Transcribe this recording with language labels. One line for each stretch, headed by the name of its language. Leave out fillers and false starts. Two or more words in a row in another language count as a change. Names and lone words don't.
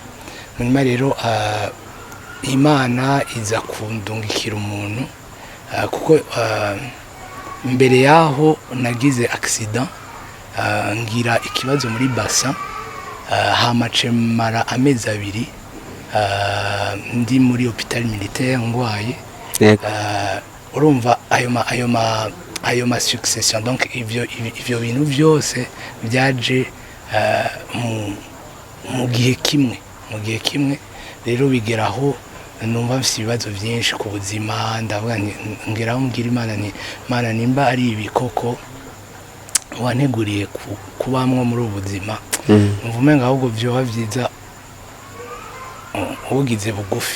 Rundi: Nyuma rero Imana iza kundungikira umuntu, kuko mbere yaho nagize accident, ngira ikibazo muri bassin, hamace mara amezi 2 ndi muri
French: hôpital militaire
Rundi: ngwaye. urumva ayo ma succession, donc ivyo bintu byose byaje mu gihe kimwe rero bigeraho numva mfite ibibazo byinshi ku buzima, ndavuga ngeraho mbwira Imana nimba ari ibikoko wanteguriye kubamwo muri ubu buzima, numva umenga ahubwo byoba byiza ugize bugufi.